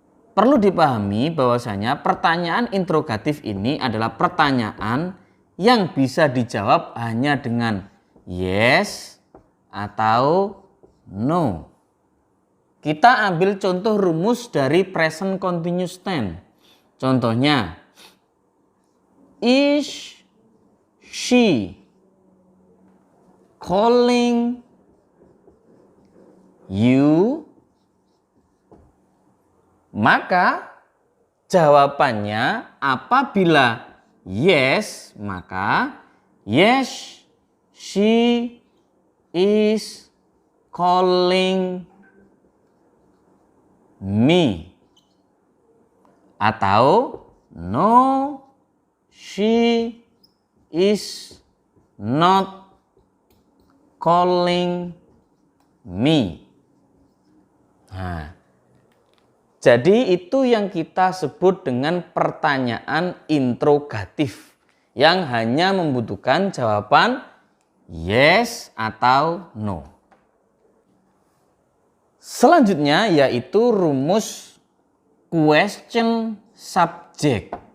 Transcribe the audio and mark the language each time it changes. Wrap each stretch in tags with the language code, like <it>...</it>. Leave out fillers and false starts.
<id>Perlu dipahami bahwasanya pertanyaan interrogatif ini adalah pertanyaan yang bisa dijawab hanya dengan yes atau no. Kita ambil contoh rumus dari present continuous tense. Contohnya,</id> <en>is she calling you?</en> <id>Maka jawabannya apabila yes, maka</id> <en>yes, she is calling me.</en> <id>Atau</id> <en>no, she is not calling me.</en> <id>Nah, jadi itu yang kita sebut dengan pertanyaan interrogatif yang hanya membutuhkan jawaban yes atau no. Selanjutnya yaitu rumus question subject.</id>